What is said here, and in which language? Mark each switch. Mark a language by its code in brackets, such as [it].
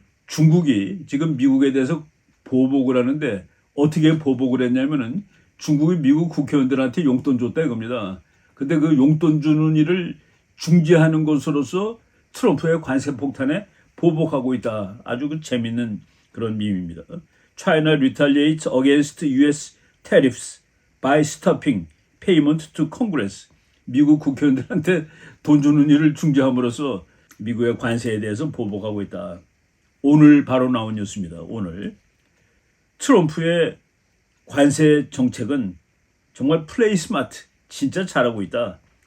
[ko] 중국이 지금 미국에 대해서 보복을 하는데 어떻게 보복을 했냐면은 중국이 미국 국회의원들한테 용돈 줬다 이겁니다. 근데 그 용돈 주는 일을 중지하는 것으로서 트럼프의 관세 폭탄에 보복하고 있다. 아주 재밌는 그런 밈입니다. [en] China retaliates against U.S. tariffs by stopping payment to Congress. [ko] 미국 국회의원들한테 돈 주는 일을 중지함으로써 미국의 관세에 대해서 보복하고 있다. 오늘 바로 나온 뉴스입니다. 오늘 트럼프의 관세 정책은 정말 플레이 스마트, 진짜 잘하고 있다.